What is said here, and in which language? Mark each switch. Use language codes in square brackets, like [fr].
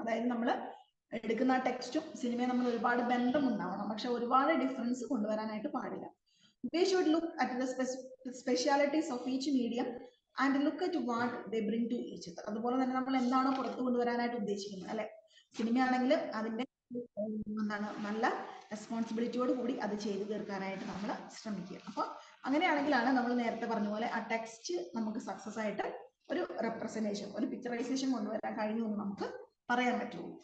[ml] അതായത് നമ്മൾ എടുക്കുന്ന ടെക്സ്റ്റും സിനിമയും നമ്മൾ ഒരുപാട് ബന്ധം ഉണ്ടാവണം, പക്ഷെ ഒരുപാട് ഡിഫറൻസ് കൊണ്ടുവരാനായിട്ട് പാടില്ല. [en] We should look at the specialities of each medium and look at what they bring to each other. [ml] അതുപോലെ തന്നെ നമ്മൾ എന്താണോ പുറത്തു കൊണ്ടുവരാനായിട്ട് ഉദ്ദേശിക്കുന്നത് അല്ലെ, സിനിമയാണെങ്കിൽ അതിന്റെ എന്താണ് നല്ല റെസ്പോൺസിബിലിറ്റിയോട് കൂടി അത് ചെയ്തു തീർക്കാനായിട്ട് നമ്മൾ ശ്രമിക്കുക. അപ്പൊ അങ്ങനെയാണെങ്കിലാണ് നമ്മൾ നേരത്തെ പറഞ്ഞ പോലെ ആ ടെക്സ്റ്റ് നമുക്ക് സക്സസ് ആയിട്ട് ഒരു റെപ്രസെന്റേഷൻ, ഒരു പിക്ചറൈസേഷൻ കൊണ്ടുവരാൻ കഴിഞ്ഞു എന്ന് നമുക്ക് പറയാൻ പറ്റുള്ളൂ.